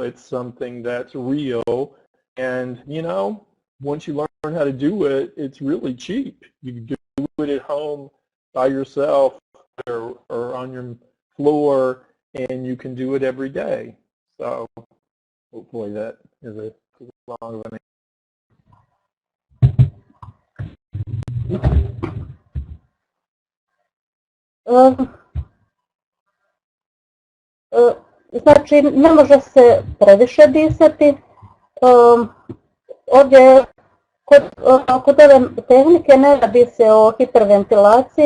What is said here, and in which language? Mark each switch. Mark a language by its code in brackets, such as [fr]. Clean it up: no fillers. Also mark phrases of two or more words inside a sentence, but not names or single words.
[en] It's something that's real. And, once you learn how to do it, it's really cheap. You can do it at home by yourself or on your floor, and you can do it every day. So hopefully that is a long of an [hr] Znači, ne može se previše disati. Ovdje kod ove tehnike ne radi se o hiperventilaciji.